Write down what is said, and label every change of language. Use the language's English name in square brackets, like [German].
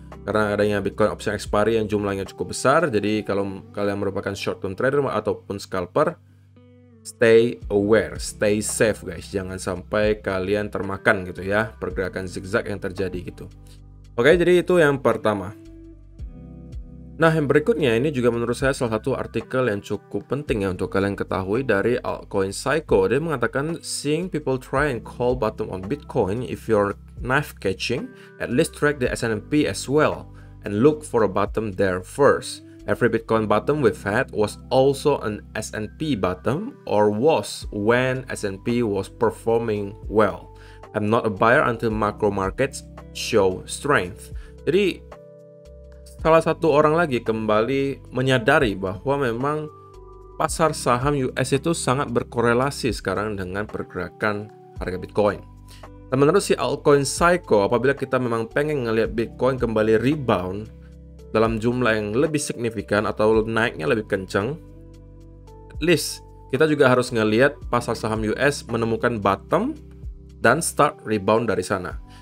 [Indonesian] Karena adanya Bitcoin option expiry yang jumlahnya cukup besar. Jadi kalau kalian merupakan short term trader ataupun scalper, [English] stay aware, stay safe guys. [Indonesian] Jangan sampai kalian termakan gitu ya pergerakan zigzag yang terjadi gitu. Oke, jadi itu yang pertama. Nah, yang berikutnya ini juga menurut saya salah satu artikel yang cukup penting ya untuk kalian ketahui dari Altcoin Psycho. Dia mengatakan, [English] seeing people try and call bottom on Bitcoin, if you're knife catching, at least track the S&P as well and look for a bottom there first. Every Bitcoin bottom we've had was also an S&P bottom or was when S&P was performing well. I'm not a buyer until macro markets show strength. [Indonesian] Jadi salah satu orang lagi kembali menyadari bahwa memang pasar saham US itu sangat berkorelasi sekarang dengan pergerakan harga Bitcoin. Dan menurut si Altcoin Psycho, apabila kita memang pengen ngelihat Bitcoin kembali rebound dalam jumlah yang lebih signifikan atau naiknya lebih kencang, at least kita juga harus ngelihat pasar saham US menemukan bottom dan start rebound dari sana.